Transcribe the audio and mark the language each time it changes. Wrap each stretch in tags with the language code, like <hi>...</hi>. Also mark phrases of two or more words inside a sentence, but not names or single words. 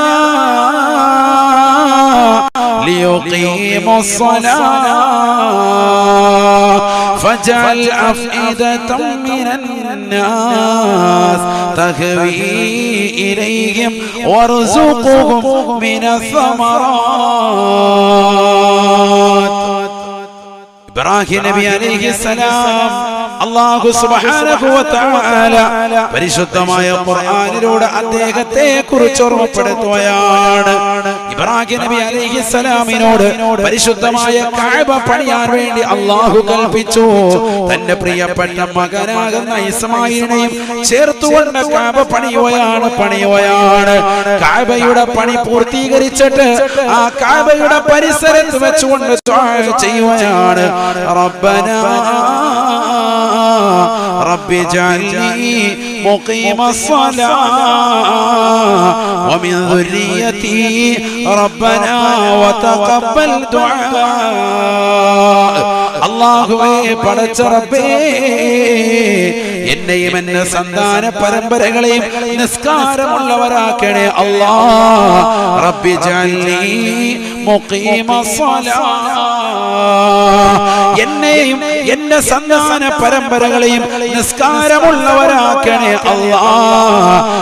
<ar>ليقيموا الصلاة فاجعل أفئدة من الناس تهوي إليهم وارزقهم من الثمرات.</ar> <ml>ഇബ്രാഹിം നബി അലൈഹിസ്സലാം അല്ലാഹു</ml> <ar>سبحانه وتعالى</ar> <ml>പരിശുദ്ധമായ ഖുർആനിലൂടെ അദ്ദേഹത്തെ കുറിച്ച് ഓർമ്മപ്പെടുത്തുകയാണ്. ഇബ്രാഹിം നബി അലൈഹിസ്സലാമിനോട് പരിശുദ്ധമായ കഅബ പണിയാൻ വേണ്ടി അല്ലാഹു കൽപ്പിച്ചു. തന്റെ പ്രിയപ്പെട്ട മകനാകുന്ന ഇസ്മായിലിനെയും ചേർത്തുകൊണ്ട് കഅബ പണിയുകയാണ്. കഅബയുടെ പണി പൂർത്തീകരിച്ചിട്ട് ആ കഅബയുടെ പരിസരത്ത് വെച്ചുകൊണ്ട് ദുആ ചെയ്യുകയാണ്.</ml> <ar>ربنا رب اجعلني مقيم الصلاة ومن ذريتي ربنا وتقبل دعاء.</ar> <ml>അല്ലാഹുവേ, പടച്ച റബ്ബേ, എന്നെയും എന്റെ സന്താന പരമ്പരകളെയും നിസ്കാരമുള്ളവരാക്കണേ അല്ലാഹ്.</ml> <ar>رب اجعلني مقيم الصلاة,</ar> <ml>എന്നെയും എന്റെ സന്താന പരമ്പരകളെയും നിസ്കാരമുള്ളവരാക്കണേ അല്ലാഹ്.</ml>